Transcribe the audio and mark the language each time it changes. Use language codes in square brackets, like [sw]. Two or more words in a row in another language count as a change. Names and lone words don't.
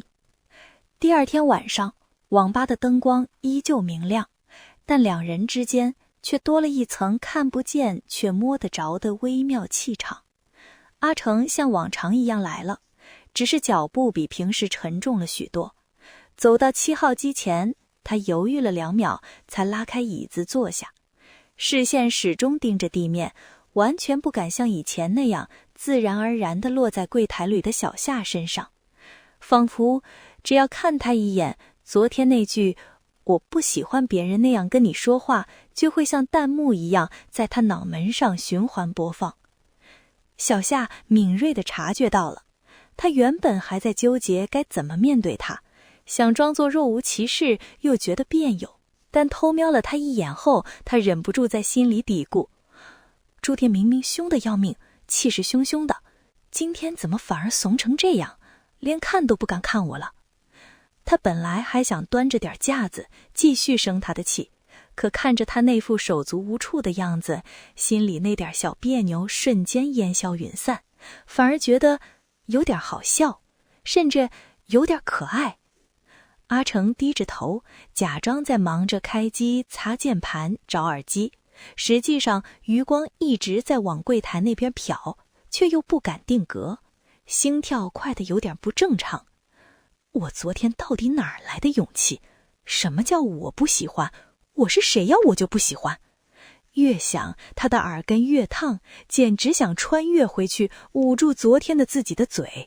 [zh] 第二天晚上，網吧的燈光依舊明亮，但兩人之間卻多了一層看不見卻摸得着的微妙氣場。阿成像往常一樣來了，只是腳步比平時沉重了許多。走到7號機前，他猶豫了2秒，才拉開椅子坐下，視線始終盯着地面，完全不敢像以前那樣自然而然地落在櫃檯裡的小夏身上，仿佛只要看他一眼，昨天那句我不喜歡別人那樣跟你說話，就會像彈幕一樣在他腦門上循環播放。小夏敏銳地察覺到了，他原本還在糾結該怎麼面對他，想裝作若無其事，又覺得彆扭，但偷瞄了他一眼後，他忍不住在心裡嘀咕：朱棣明明兇得要命，氣勢洶洶的，今天怎麼反而慫成這樣，連看都不敢看我了。他本來還想端着點架子繼續生他的氣，可看着他那副手足无措的樣子，心裡那點小彆扭瞬間煙消雲散，反而覺得有點好笑，甚至有點可愛。阿成低着頭，假裝在忙着開機、擦鍵盤、找耳機，實際上餘光一直在往櫃檯那邊瞟，卻又不敢定格，心跳快得有點不正常。我昨天到底哪兒來的勇氣？什麼叫我不喜歡？我是誰呀？我就不喜歡。越想他的耳根越燙，簡直想穿越回去捂住昨天的自己的嘴。